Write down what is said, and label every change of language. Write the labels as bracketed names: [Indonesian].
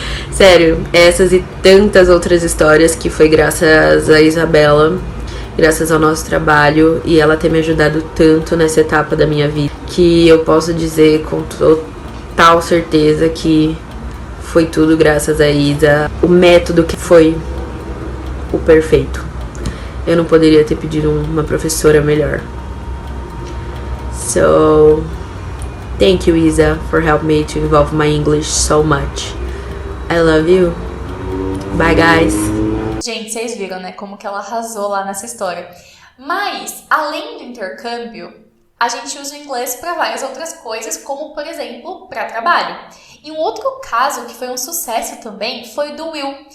[Portuguese] Sério, essas e tantas outras histórias que foi graças a Isabela, graças ao nosso trabalho e ela ter me ajudado tanto nessa etapa da minha vida, que eu posso dizer com total certeza que foi tudo graças a Isa. O método que foi o perfeito. Eu não poderia ter pedido uma professora melhor. [English] So, thank you, Isa, for helping me to evolve my English so much. I love you. Bye, guys. [Portuguese] Gente, vocês viram, né, como que ela arrasou lá nessa história. Mas, além do intercâmbio, a gente usa o inglês para várias outras coisas, como, por exemplo, para trabalho. E um outro caso que foi um sucesso também foi do Will.